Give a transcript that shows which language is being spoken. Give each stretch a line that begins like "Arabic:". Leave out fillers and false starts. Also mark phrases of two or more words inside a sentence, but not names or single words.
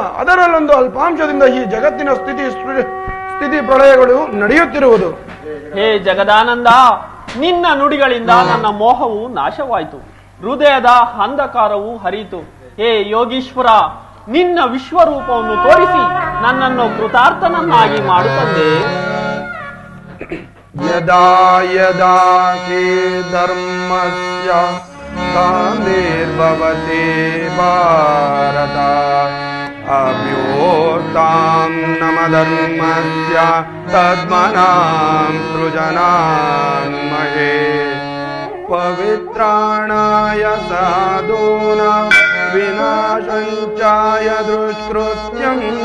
Kannada: ಅದರಲ್ಲೊಂದು ಅಲ್ಪಾಂಶದಿಂದ ಈ ಜಗತ್ತಿನ ಸ್ಥಿತಿ ಪ್ರಳಯಗಳು ನಡೆಯುತ್ತಿರುವುದು. ಹೇ ಜಗದಾನಂದ, ನಿನ್ನ ನುಡಿಗಳಿಂದ ನನ್ನ ಮೋಹವು ನಾಶವಾಯಿತು, ಹೃದಯದ ಅಂಧಕಾರವು ಹರಿಯಿತು. ಹೇ ಯೋಗೀಶ್ವರ, ನಿನ್ನ ವಿಶ್ವರೂಪವನ್ನು ತೋರಿಸಿ ನನ್ನನ್ನು ಕೃತಾರ್ಥನನ್ನಾಗಿ ಮಾಡುತ್ತಂದೆ.
Sanskrit: ಯದಾ ಯದಾ ಹಿ ಧರ್ಮಸ್ಯ ಗ್ಲಾನಿರ್ಭವತಿ ಭಾರತ ಅಭ್ಯುತ್ಥಾನಂ ಧರ್ಮಸ್ಯ ತದ್ಮನಾಂ ಸೃಜನಾನ್ಮಹೇ ಪವಿತ್ರಾಣಾಯ ಸಾಧೂನಾಂ ವಿನಾಶಂಚಾಯ ದುಷ್ಕೃತ್ಯಂ